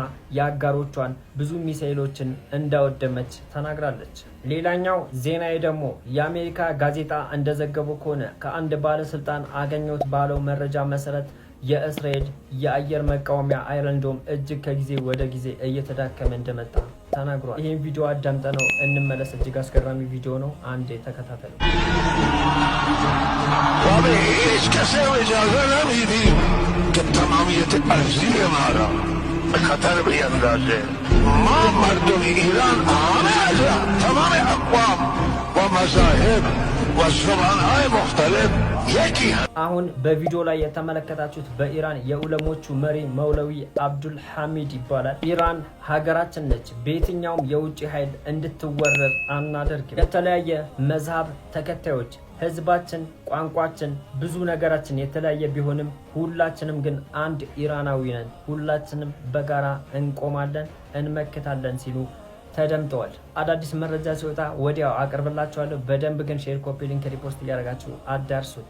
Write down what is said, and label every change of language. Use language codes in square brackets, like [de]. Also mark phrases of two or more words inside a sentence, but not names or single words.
[am] የአጋሮቿን ብዙ ሚሳኤሎችን እንዳወደመች ተናግራለች። ሌላኛው ዜናዬ ደግሞ የአሜሪካ ጋዜጣ እንደዘገበው ከሆነ ከአንድ ባለስልጣን አገኘሁት ባለው መረጃ መሰረት የእስራኤል የአየር መቃወሚያ አይረን ዶም እጅግ ከጊዜ ወደ ጊዜ እየተዳከመ እንደመጣ ተናግሯል። ይህን ቪዲዮ አዳምጠ ነው እንመለስ። እጅግ አስገራሚ ቪዲዮ ነው። አንዴ ተከታተሉ። [fa] خطر به اندازه ما مردم ایران همه تمام اقوام و مذاهب و زبانهای مختلف یکی [am] አሁን በቪዲዮ ላይ የተመለከታችሁት በኢራን የዑለሞቹ መሪ መውለዊ አብዱል ሐሚድ ይባላል። ኢራን ሀገራችን ነች፣ በየትኛውም የውጭ ኃይል እንድትወረር አናደርግም። የተለያየ መዝሃብ ተከታዮች ህዝባችን፣ ቋንቋችን፣ ብዙ ነገራችን የተለያየ ቢሆንም ሁላችንም ግን አንድ ኢራናዊ ነን። ሁላችንም በጋራ እንቆማለን፣ እንመክታለን ሲሉ ተደምጠዋል። አዳዲስ መረጃ ሲወጣ ወዲያው አቀርብላችኋለሁ። በደንብ ግን ሼር፣ [en] copy link፣ [am] ሪፖስት እያደረጋችሁ አዳርሱት።